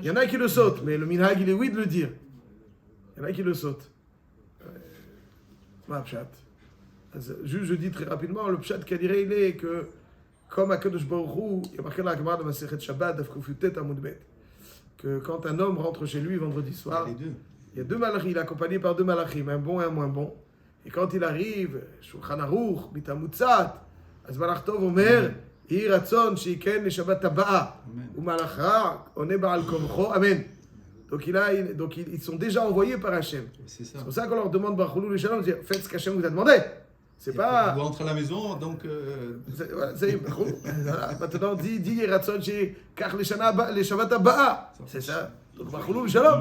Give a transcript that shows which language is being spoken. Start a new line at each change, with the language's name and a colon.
French: Il y en a qui le sautent, mais le minhag, il est oui de le dire. Il y en a qui le sautent. Ma pshat. Je dis très rapidement, le pshat qu'il dirait, il est que, comme à Kadosh Baruch Hu, il y a marqué dans la Gemara de Masechet Shabbat, Daf Kufutet Amud Bet, que quand un homme rentre chez lui vendredi soir, il y a deux malachim, il est accompagné par deux malachim, un bon et un moins bon. Et quand il arrive,
Hebrew: Shulchan Aruch, Bitamutzat, אז מלאך טוב אומר, יהי רצון שייתן לשבת הבאה, ומלאך רע עונה בעל כורחו, אמן.
French: Donc ils sont déjà envoyés par Hachem. C'est pour ça qu'on leur demande Baruchonu le Shalom, faites ce qu'Hachem vous a demandé. C'est pas... Vous rentrez à la maison, donc... Voilà, maintenant, dis
Hebrew: yhi ratson shekach leshavat habaa.
French: C'est ça. Donc Baruchonu le Shalom.